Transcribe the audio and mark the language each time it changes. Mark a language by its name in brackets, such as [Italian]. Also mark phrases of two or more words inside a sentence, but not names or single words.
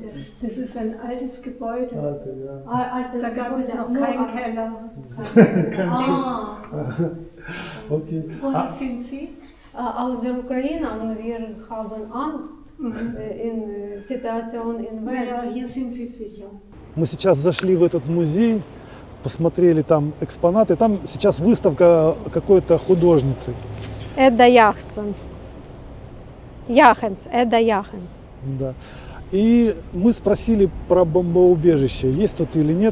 [German] Das ist ein altes Gebäude. Alte, ja. Da gab es noch keinen Keller. Ah, Okay. Woher sind Sie? aus der Ukraine und wir haben Angst in Situation in Ja, Welt. hier sind Sie sicher. [Russian] Мы сейчас зашли в этот музей, посмотрели там экспонаты. Там сейчас выставка какой-то художницы. Эда Яхсон. Яхенс, Эда Яхенс. Да. И мы спросили про бомбоубежище, есть тут или нет.